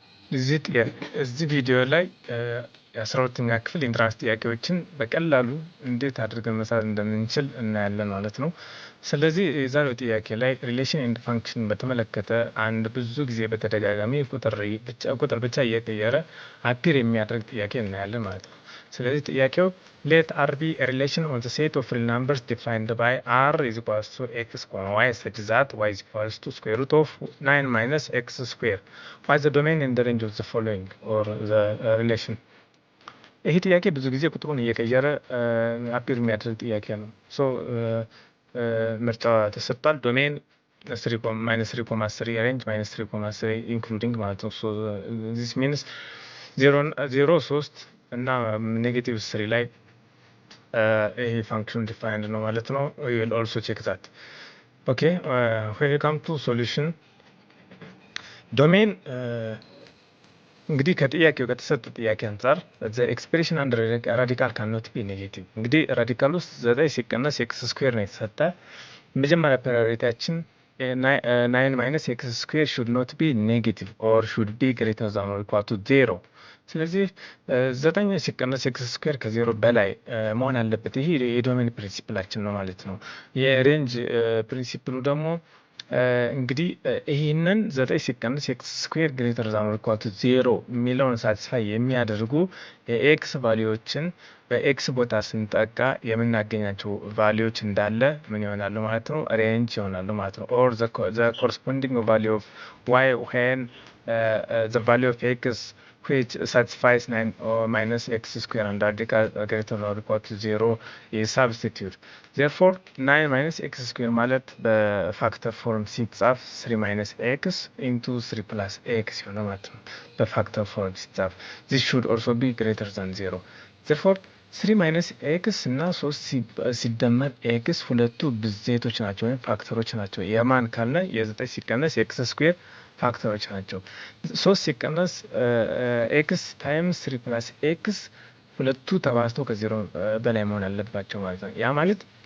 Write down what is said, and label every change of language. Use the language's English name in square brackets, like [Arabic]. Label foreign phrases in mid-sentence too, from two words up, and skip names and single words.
[Amharic] እዚህ ቪዲዮ ላይ የ12ኛ ክፍል ኢንትራንስ ጥያቄዎችን በቀላሉ እንዴት አድርገን መስራት እንደምንችል እናያለን ማለት ነው። ስለዚህ የዛሬው ጥያቄ ላይ [English] relation and function [Amharic] በተመለከተ አንድ ብዙ ጊዜ በተደጋጋሚ ቁጥር ብቻ እየቀየረ አፒር የሚያደርግ ጥያቄ እናያለን ማለት ነው። ስለዚህ ጥያቄው [English] let R be a relation on the set of real numbers defined by R is equals to x, y such that y is equals to square root of 9 minus x square. What is the domain and the range of the following or the relation? [Amharic] ይህ ጥያቄ ብዙ ጊዜ ቁጥሩን እየቀየረ አፒር የሚያደርግ ጥያቄ ነው። ምርጫ ተሰጥቷል። ዶሜን -3.3 ሬንጅ -3.3 ኢንክሉዲንግ ማለት ነው። [English] this means [Amharic] 0 3 እና -3 ላይ ይሄ ፋንክሽን ዲፋይንድ ነው ማለት ነው። [English] we will also check that. okay, when you come to solution [Amharic] ዶሜን እንግዲህ ከጥያቄው ከተሰጠ ጥያቄ አንፃር [English] the expression under radical cannot be negative። [Amharic] እንግዲህ ራዲካል ውስጥ 9 ሲቀነስ [English] x square [Amharic] ነው የተሰጠ። መጀመሪያ ፕራዮሪቲያችን [English] 9 minus x square should not be negative or should be greater than or equal to 0። [Amharic] ስለዚህ 9 ሲቀነስ [English] x square [Amharic] ከ0 በላይ መሆን አለበት። ይሄ የዶሜን ፕሪንሲፕላችን ነው ማለት ነው። የሬንጅ ፕሪንሲፕሉ ደግሞ እንግዲህ ይሄንን 9 ሲቀነስ [English] x square greater than or equal to 0 [Amharic] የሚለውን ሳቲስፋይ የሚያደርጉ የኤክስ ቫልዩዎችን በኤክስ ቦታ ስንጠቃ የምናገኛቸው ቫልዩዎች እንዳለ ምን ይሆናሉ ማለት ነው? ሬንጅ ይሆናሉ ማለት ነው። [English] ኦር the corresponding value of y when the value of x which satisfies 9 minus x square and radical greater than or equal to 0 is substitute. Therefore 9 minus x square [Amharic] ማለት በፋክተር ፎርም ሲጻፍ [English] 3 minus x into 3 plus x [Amharic] ይሆናል ማለት ነው። በፋክተር ፎርም ሲጻፍ [English] this should also be greater than 0. Therefore 3 minus x [Amharic] እና 3 ሲደመር x ሁለቱ ብዜቶች ናቸው ወይም ፋክተሮች ናቸው። የማን ካልነ የ9 ሲቀነስ [English] x square [Amharic] ፋክተሮች ናቸው። 3 ሲቀነስ x [English] times 3 plus x [Amharic] ሁለቱ ተባዝተው ከ0 በላይ መሆን አለባቸው ማለት ነው። ያ ማለት